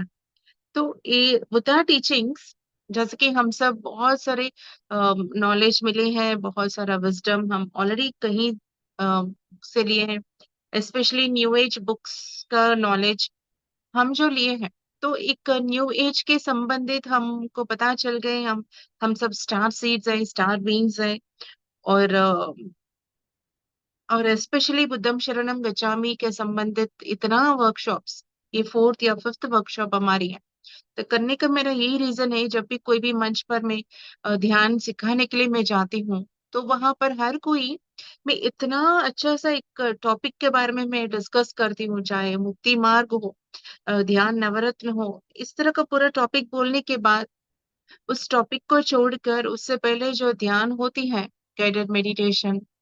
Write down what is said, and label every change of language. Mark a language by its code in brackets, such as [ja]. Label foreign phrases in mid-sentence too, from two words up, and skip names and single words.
[hi] तो ये बुद्धा टीचिंग्स, जैसे कि हम सब बहुत सारे नॉलेज मिले हैं, बहुत सारा विजडम हम ऑलरेडी कहीं से लिए हैं, [en] specially new age books [hi] का नॉलेज हम जो लिए हैं। तो एक [en] new age [hi] के संबंधित हमको पता चल गए, हम सब [en] star seeds [hi] हैं, [en] star beans [hi] हैं। और स्पेशली [pi] बुद्धम शरणम गच्छामि [hi] के संबंधित इतना वर्कशॉप्स, ये 4th या 5th वर्कशॉप हमारी है। तो करने का मेरा यही रीजन है, जब भी कोई भी मंच पर मैं ध्यान सिखाने के लिए मैं जाती हूँ, तो वहां पर हर कोई, मैं इतना अच्छा सा एक टॉपिक के बारे में मैं डिस्कस करती हूँ, चाहे मुक्ति मार्ग हो, ध्यान नवरत्न हो, इस तरह का पूरा टॉपिक बोलने के बाद उस टॉपिक को छोड़कर उससे पहले जो ध्यान होती है, [en] guided meditation,